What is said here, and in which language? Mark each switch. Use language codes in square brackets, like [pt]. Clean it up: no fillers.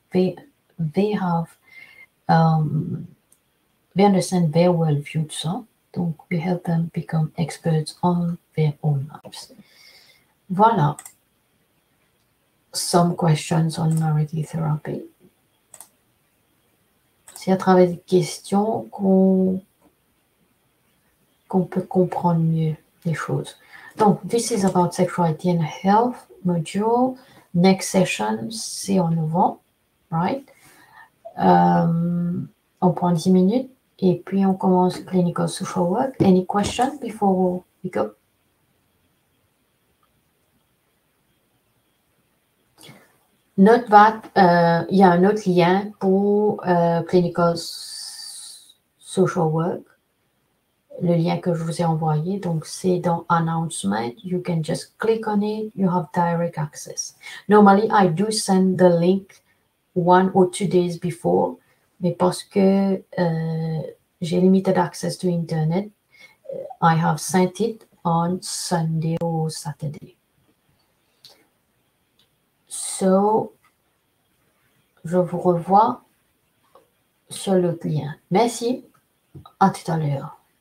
[en] They have, they understand their worldview, [fr] tout ça. [en] Donc, we help them become experts on their own lives. Voilà. Some questions on narrative therapy. [fr] C'est à travers des questions qu'on peut comprendre mieux les choses. [en] Donc, this is about sexuality and health module. Next session, [fr] c'est en novembre, [en] right? [fr] On prend 10 minutes et puis on commence clinical social work. [en] Any questions before we go? Note that [fr] il y a un autre lien pour clinical social work. Le lien que je vous ai envoyé, donc c'est dans Announcement. [en] You can just click on it. You have direct access. Normally, I do send the link 1 or 2 days before, [fr] mais parce que j'ai [en] limited access to internet, I have sent it on Sunday or Saturday. [fr] So, je vous revois sur le lien. Merci. À tout à l'heure.